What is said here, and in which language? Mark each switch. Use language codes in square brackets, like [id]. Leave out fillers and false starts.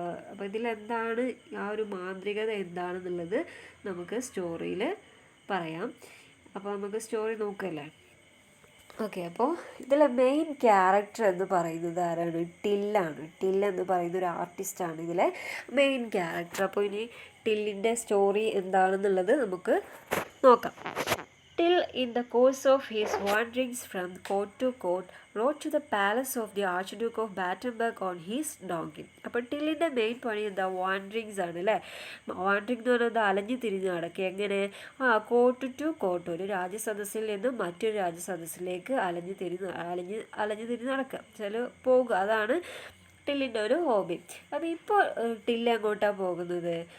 [ml] അപ്പോൾ ഇതിലെന്താണ് ആ ഒരു മാന്ത്രികത എന്താണെന്നുള്ളത് നമുക്ക് സ്റ്റോറിയിൽ പറയാം. അപ്പോൾ നമുക്ക് സ്റ്റോറി നോക്കല്ലേ? ഓക്കെ, അപ്പോൾ ഇതിലെ മെയിൻ ക്യാരക്ടർ എന്ന് പറയുന്നത് ആരാണ്? ടില്ലാണ്. ടിൽ എന്ന് പറയുന്ന ഒരു ആർട്ടിസ്റ്റാണ് ഇതിലെ മെയിൻ ക്യാരക്ടർ. അപ്പോൾ ഇനി ടില്ലിൻ്റെ സ്റ്റോറി എന്താണെന്നുള്ളത് നമുക്ക് നോക്കാം. [en] Till, in the course of his wanderings from court to court, rode to the palace of the Archduke of Battenberg on his donkey. [ml] അപ്പോൾ ടില്ലിൻ്റെ മെയിൻ പണി എന്താ? വാൻഡറിങ്സ് ആണ് അല്ലേ? വാൻഡറിങ് എന്ന് പറയുന്നത് അലഞ്ഞു തിരിഞ്ഞ് നടക്കുക. എങ്ങനെ? [en] court to court, [ml] ഒരു രാജ്യസദസ്സിൽ നിന്നും മറ്റൊരു രാജ്യസദസ്സിലേക്ക് അലഞ്ഞു തിരിഞ്ഞ് നടക്കുക, പോകുക. അതാണ് ടില്ലിൻ്റെ ഒരു ഹോബി. അപ്പോൾ ഇപ്പോൾ ടില്ല് എങ്ങോട്ടാണ് പോകുന്നത്?